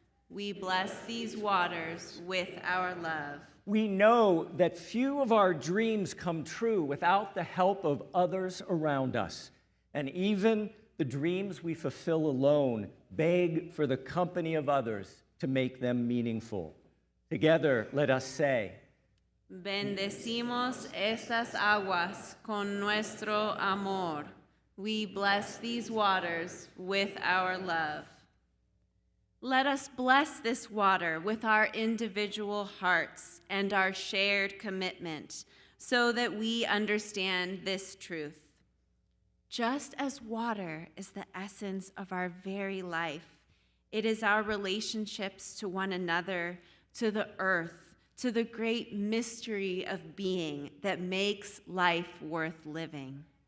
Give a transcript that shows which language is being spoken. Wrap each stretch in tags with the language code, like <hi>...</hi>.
<en>We bless these waters with our love. We know that few of our dreams come true without the help of others around us. And even the dreams we fulfill alone beg for the company of others to make them meaningful. Together, let us say,</en> <es>bendecimos estas aguas con nuestro amor.</es> <en>We bless these waters with our love. Let us bless this water with our individual hearts and our shared commitment so that we understand this truth. Just as water is the essence of our very life, it is our relationships to one another, to the earth, to the great mystery of being that makes life worth living.</en>